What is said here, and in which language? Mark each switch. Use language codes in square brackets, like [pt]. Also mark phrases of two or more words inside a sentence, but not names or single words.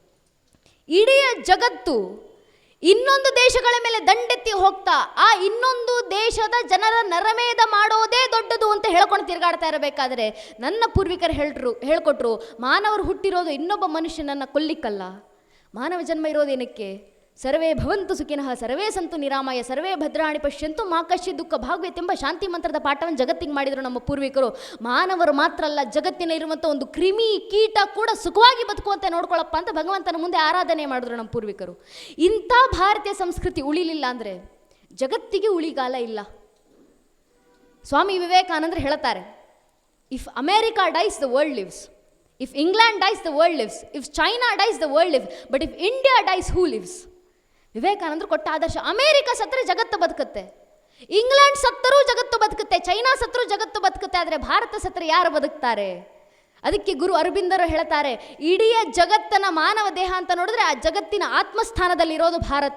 [kn] ಇಡೀ ಜಗತ್ತು ಇನ್ನೊಂದು ದೇಶಗಳ ಮೇಲೆ ದಂಡೆತ್ತಿ ಹೋಗ್ತಾ ಆ ಇನ್ನೊಂದು ದೇಶದ ಜನರ ನರಮೇಧ ಮಾಡೋದೇ ದೊಡ್ಡದು ಅಂತ ಹೇಳ್ಕೊಂಡು ತಿರುಗಾಡ್ತಾ ಇರಬೇಕಾದ್ರೆ ನನ್ನ ಪೂರ್ವಿಕರು ಹೇಳ್ಕೊಟ್ರು, ಮಾನವರು ಹುಟ್ಟಿರೋದು ಇನ್ನೊಬ್ಬ ಮನುಷ್ಯನನ್ನು ಕೊಲ್ಲಿಕ್ಕಲ್ಲ, ಮಾನವ ಜನ್ಮ ಇರೋದೇನಕ್ಕೆ? [sa] ಸರ್ವೇ ಭವಂತು ಸುಖಿನಃ, ಸರ್ವೇ ಸಂತು ನಿರಾಮಯ, ಸರ್ವೇ ಭದ್ರಾಣಿ ಪಶ್ಯಂತು ಮಾ ಕಶ್ಚಿತ್ ದುಃಖ ಭಾಗ್ಯತ್ [kn] ಎಂಬ ಶಾಂತಿ ಮಂತ್ರದ ಪಾಠವನ್ನು ಜಗತ್ತಿಗೆ ಮಾಡಿದರು ನಮ್ಮ ಪೂರ್ವಿಕರು. ಮಾನವರು ಮಾತ್ರ ಅಲ್ಲ, ಜಗತ್ತಿನ ಇರುವಂಥ ಒಂದು ಕ್ರಿಮಿ ಕೀಟ ಕೂಡ ಸುಖವಾಗಿ ಬದುಕುವಂತೆ ನೋಡ್ಕೊಳ್ಳಪ್ಪ ಅಂತ ಭಗವಂತನ ಮುಂದೆ ಆರಾಧನೆ ಮಾಡಿದ್ರು ನಮ್ಮ ಪೂರ್ವಿಕರು. ಇಂಥ ಭಾರತೀಯ ಸಂಸ್ಕೃತಿ ಉಳಿಲಿಲ್ಲ ಅಂದರೆ ಜಗತ್ತಿಗೆ ಉಳಿಗಾಲ ಇಲ್ಲ. ಸ್ವಾಮಿ ವಿವೇಕಾನಂದರು ಹೇಳ್ತಾರೆ, [en] If America dies the world lives, if England dies the world lives, if China dies the world lives, but if India dies who lives. [kn] ವಿವೇಕಾನಂದರು ಕೊಟ್ಟ ಆದರ್ಶ. ಅಮೇರಿಕ ಸತ್ತರೆ ಜಗತ್ತು ಬದುಕುತ್ತೆ, ಇಂಗ್ಲೆಂಡ್ ಸತ್ತರೂ ಜಗತ್ತು ಬದುಕುತ್ತೆ, ಚೈನಾ ಸತ್ತರೂ ಜಗತ್ತು ಬದುಕುತ್ತೆ, ಆದರೆ ಭಾರತ ಸತ್ತರೆ ಯಾರು ಬದುಕ್ತಾರೆ? ಅದಕ್ಕೆ ಗುರು ಅರಬಿಂದರು ಹೇಳ್ತಾರೆ, ಇಡೀ ಜಗತ್ತನ ಮಾನವ ದೇಹ ಅಂತ ನೋಡಿದ್ರೆ ಆ ಜಗತ್ತಿನ ಆತ್ಮಸ್ಥಾನದಲ್ಲಿರೋದು ಭಾರತ.